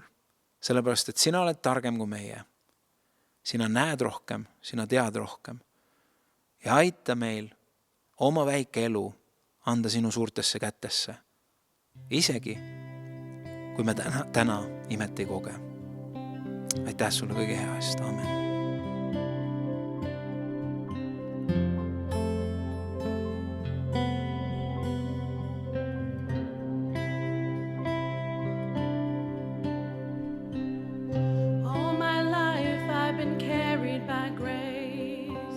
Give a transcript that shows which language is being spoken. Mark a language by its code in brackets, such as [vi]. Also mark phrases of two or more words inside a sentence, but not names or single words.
[et] Sellepärast, et sina oled targem kui meie. Sina näed rohkem, sina tead rohkem. Ja aita meil oma väike elu anda sinu suurtesse kätesse. Isegi, kui me täna imet ei koge. aitäh sulle kõige hea eest, aamen. [en] All my life I've been carried by grace.